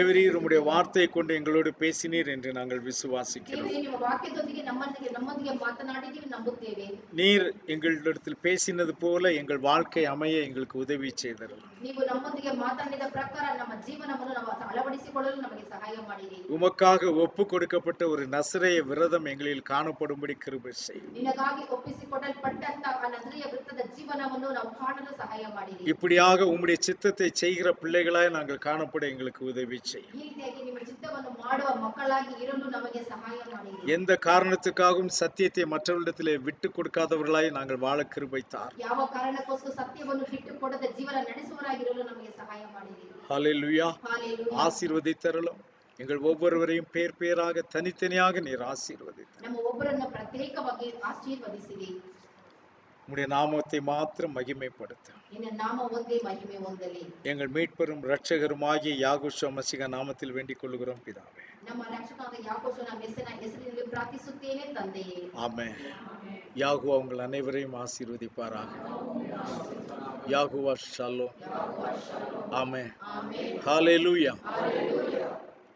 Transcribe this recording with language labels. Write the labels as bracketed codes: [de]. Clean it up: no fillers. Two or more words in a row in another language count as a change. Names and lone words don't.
[ta] தேவரீர் உம்முடைய வார்த்தையை கொண்டு எங்களோடு பேசினீர் என்று நாங்கள் விசுவாசிக்கிறோம். [kn] ದೇವರೇ, ನಿಮ್ಮ ವಾಕ್ಯದೊಂದಿಗೆ ನಮ್ಮೊಂದಿಗೆ ಮಾತನಾಡಿದ್ದೀವಿ ನಂಬುತ್ತೇವೆ. [ta] நீர் எங்களிடத்தில் பேசினது போல எங்கள் வாழ்க்கை அமைய எங்களுக்கு உதவி செய்தரலாம். [kn] ನೀವು ನಮ್ಮೊಂದಿಗೆ ಮಾತನಾಡಿದ ಪ್ರಕಾರ ನಮ್ಮ ಜೀವನವನ್ನು ನಾವು ಅಳವಡಿಸಿಕೊಳ್ಳಲು ನಮಗೆ ಸಹಾಯ ಮಾಡಿರಿ. [ta] உமக்காக ஒப்பு கொடுக்கப்பட்ட ஒரு நசரேய விரதம் எங்களில் காணப்படும்படி கிருபை செய்யும். [kn] ನಿನಗಾಗಿ ಒಪ್ಪಿಸಿಕೊಡಲ್ಪಟ್ಟಂತ ಆ ನಜರೇಯ ವೃತ್ತದ ಜೀವನವನ್ನು ನಾವು ಕಾಣಲು ಸಹಾಯ ಮಾಡಿರಿ. [ta] இப்படியாக உம்முடைய சித்தத்தை செய்கிற பிள்ளைகளாய் நாங்கள் காணப்பட எங்களுக்கு உதவி செய்யும். [kn] ಈ ರೀತಿಯಾಗಿ ನಿಮ್ಮ ಚಿತ್ತವನ್ನು ಮಾಡುವ ಮಕ್ಕಳಾಗಿ ಇರಲು ನಮಗೆ ಸಹಾಯ ಮಾಡಿರಿ. [ta] எந்த காரணத்துக்காகவும் சத்தியத்தை மற்றவர்களிடத்திலே விட்டு கொடுக்காதவர்களாய் நாங்கள் வாழ கிருபை தார். [kn] ಯಾವ ಕಾರಣಕ್ಕೋಸ್ಕರ ಸತ್ಯವನ್ನು ಬಿಟ್ಟು ಕೊಡದ ಜೀವನ ನಡೆಸುವವರಾಗಿರಲು ನಮಗೆ ಸಹಾಯ ಮಾಡಿರಿ. [ta] ஹல்லேலூயா. [kn] ಹಾಲೆಲೂಯಾ. [ta] ஆசீர்வதித்தருளும். எங்கள் ஒவ்வொருவரையும் பேர் பேராக தனித்தனியாக நீர் ஆசீர்வதித்தார். [kn] ನಮ್ಮ ಒಬ್ಬರನ್ನ ಪ್ರತ್ಯೇಕವಾಗಿ ಆಶೀರ್ವದಿಸಿರಿ. [ta] உம்முடைய நாமத்தை மாத்திரம் மகிமைப்படுத்த [kn] ನಿನ್ನ ನಾಮ ಒಂದೇ ಮಹಿಮೆ ಹೊಂದಲಿ. [ta] எங்கள் மீட்பெரும் இரட்சகருமாகிய யாகுஷா மசீஹ நாமத்தில் வேண்டிக் கொள்கிறோம் பிதாவே. [kn] ನಮ್ಮ ರಕ್ಷಕನಾದ ಯಾಕೋಬನ ಹೆಸರಿನಲ್ಲಿ ಪ್ರಾರ್ಥಿಸುತ್ತೇನೆ ತಂದೆಯೇ. [ta] ஆமென். யாகுவா உங்கள் அனைவரையும் ஆசீர்வதிப்பாராக. யாகுவா ஷாலோம். ஆமென். ஹல்லேலூயா.